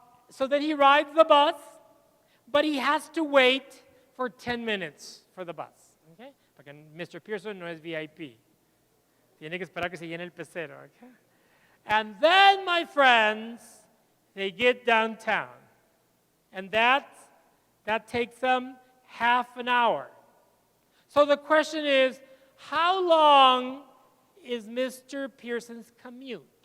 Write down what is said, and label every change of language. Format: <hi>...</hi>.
<en>So then he rides the bus, but he has to wait for 10 minutes for the bus, okay?</en> <es>Porque Mr. Pearson no es VIP. Tiene que esperar que se llene el pecero, okay?</es> <en>And then, my friends, they get downtown. And that takes them half an hour. So the question is, how long is Mr. Pearson's commute?</en>